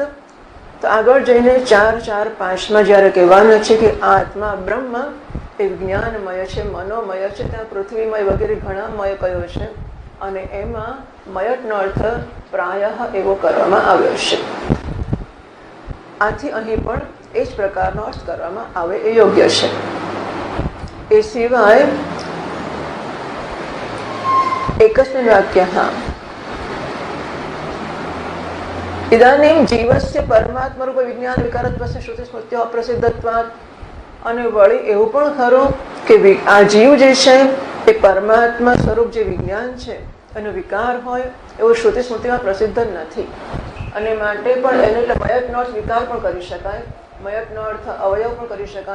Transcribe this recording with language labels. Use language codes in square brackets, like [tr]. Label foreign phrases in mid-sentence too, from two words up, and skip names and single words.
[gu] તો આગળ જઈને 4.4.5માં જ્યારે કહેવાનું છે કે આ આત્મા બ્રહ્મ એ વિજ્ઞાનમય છે, મનોમય છે, ત્યાં પૃથ્વીમય વગેરે ઘણા મય કયો છે અને એમાં મયટનો અર્થ પ્રાય એવો કરવામાં આવ્યો છે. આથી અહીં પણ એ જ પ્રકારનો અર્થ કરવામાં આવે એ યોગ્ય છે. એ સિવાય [sa] एकस्मिन् वाक्यः इदानीं जीवस्य परमात्मरूप विज्ञान विकारत्वस्य श्रुतिस्मृत्यो अप्रसिद्धत्वात्. [gu] અને વળી એવું પણ ખરું કે આ જીવ જે છે એ પરમાત્મા સ્વરૂપ જે વિજ્ઞાન છે એનો વિકાર હોય એવું શ્રુતિ સ્મૃતિમાં પ્રસિદ્ધ નથી, અને માટે પણ એને એટલે મયટનો અર્થ વિકાર પણ કરી શકાય, મયટનો અર્થ અવયવ પણ કરી શકાય.